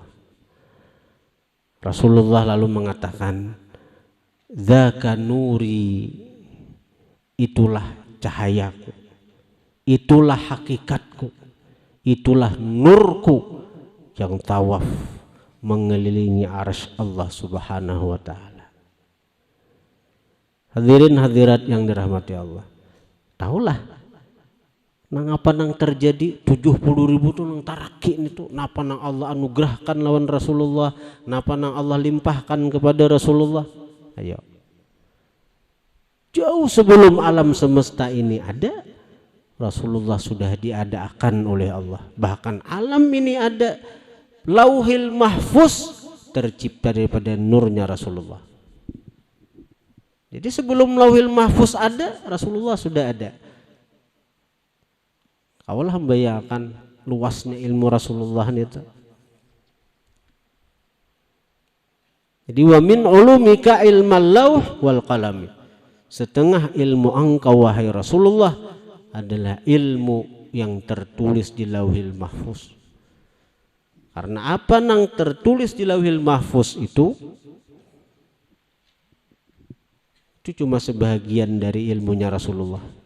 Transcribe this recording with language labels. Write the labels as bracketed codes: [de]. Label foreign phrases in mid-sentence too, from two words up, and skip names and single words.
[id] Rasulullah lalu mengatakan, [ar] ذاك نوري, [id] itulah cahayaku, itulah hakikatku, itulah nurku yang tawaf mengelilingi arsy Allah [ar] سبحانه وتعالى. [id] Hadirin hadirat yang dirahmati Allah, [bjn] tahulah nang apa nang terjadi 70.000 tuh nang taraki itu, napa nang Allah anugerahkan lawan Rasulullah, napa nang Allah limpahkan kepada Rasulullah. [id] Ayo, jauh sebelum alam semesta ini ada, Rasulullah sudah diadakan oleh Allah. Bahkan alam ini ada, Lauhil Mahfuz tercipta daripada nurnya Rasulullah. Jadi sebelum Lauhil Mahfuz ada, Rasulullah sudah ada. Kaulah membayangkan luasnya ilmu Rasulullah itu. [ar] Jadi ومن علومك علم اللوح والقلم. [id] Setengah ilmu engkau wahai Rasulullah adalah ilmu yang tertulis di Lauhil Mahfuz. Karena apa nang tertulis di Lauhil Mahfuz itu cuma sebahagian dari ilmunya Rasulullah.